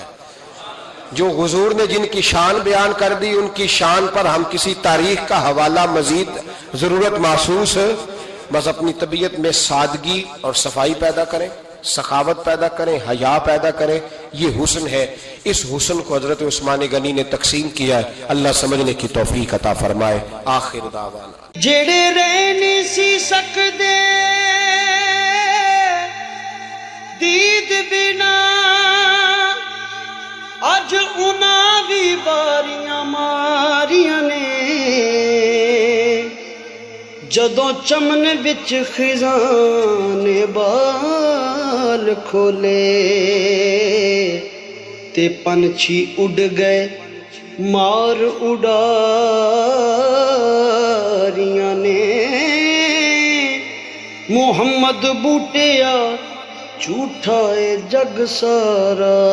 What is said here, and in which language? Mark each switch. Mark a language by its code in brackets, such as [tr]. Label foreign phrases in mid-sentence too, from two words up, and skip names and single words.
[ur] جو حضور نے جن کی شان بیان کر دی ان کی شان پر ہم کسی تاریخ کا حوالہ مزید ضرورت محسوس ہے. بس اپنی طبیعت میں سادگی اور صفائی پیدا کریں، سخاوت پیدا کریں، حیا پیدا کریں. یہ حسن ہے. اس حسن کو حضرت عثمان غنی نے تقسیم کیا ہے. اللہ سمجھنے کی توفیق عطا فرمائے. [ar] آخر دعوانا [pa] جڑے رہ نہیں سی سکدے دید بنا، اج انہاں بھی باریاں ماریاں نے. جدوں چمن وچ خزاں نے بال کھولے تے پنچھی اڑ گئے مار اڑاریاں نے. محمد بوٹیا جھوٹا ہے جگ سارا،